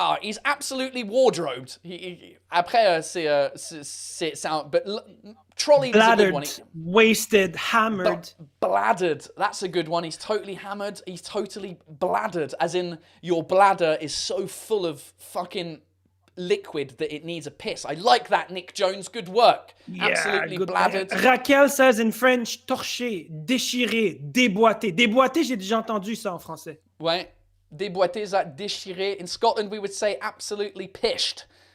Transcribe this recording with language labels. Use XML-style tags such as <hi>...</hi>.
<en>He's absolutely wardrobed.</en> <fr>Après, c'est un...</fr> <en>But trolleyed is a good one. Bladdered, wasted, hammered. Bladdered. That's a good one. He's totally hammered. He's totally bladdered. As in, your bladder is so full of fucking liquid that it needs a piss. I like that, Nick Jones. Good work. Yeah, Absolutely good. bladdered. Raquel says in French, torché, déchiré, déboîté.</en> <fr>Déboîté, j'ai déjà entendu ça en français. Ouais. Déboîté, that déchiré.</fr> <en>In Scotland, we would say absolutely pished.</en>